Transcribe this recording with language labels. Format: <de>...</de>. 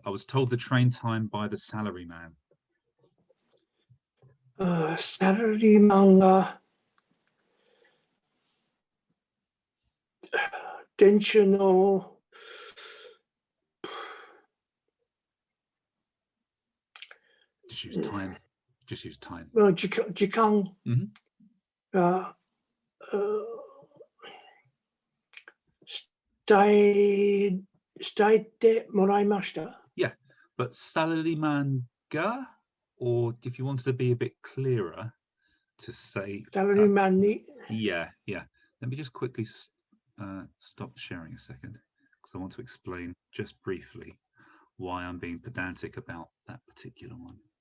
<en>I was told the train time by the salary man.</en> <ja>Salarymanが電車の</ja> <en>Just use time. Just use time.</en> <ja>時間が伝えてもらいました。</ja> <en>Yeah, but salaryman ga, or if you wanted to be a bit clearer, to say</en> <ja>Salarymanに</ja> <en>yeah. Let me just quickly stop sharing a second, because I want to explain just briefly why I'm being pedantic about that particular one.</en>